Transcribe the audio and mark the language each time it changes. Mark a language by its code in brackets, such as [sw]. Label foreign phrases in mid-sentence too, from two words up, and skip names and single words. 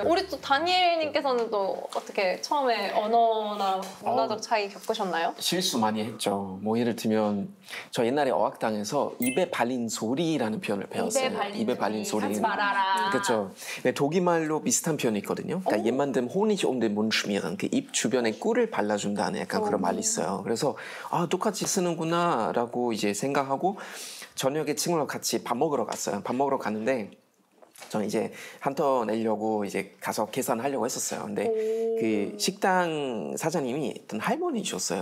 [ko] 우리 또 다니엘님께서는 또 어떻게 처음에 언어나 문화적 차이 겪으셨나요? 실수 많이 했죠. 뭐 예를 들면 저 옛날에 어학당에서 입에 발린 소리라는 표현을 배웠어요. 입에 발린 소리. 하지 말아라. 그렇죠. 독일말로 비슷한 표현이 있거든요. [de] 그러니까 jemandem Honig um den Mund schmieren. [ko] 그 입 주변에 꿀을 발라준다는 약간 그런 말이 있어요. 그래서 똑같이 쓰는구나라고 이제 생각하고 저녁에 친구랑 같이 밥 먹으러 갔어요. 밥 먹으러 갔는데 저는 이제 한터 내려고 이제 가서 계산하려고 했었어요. 근데 그 식당 사장님이 어떤 할머니셨어요.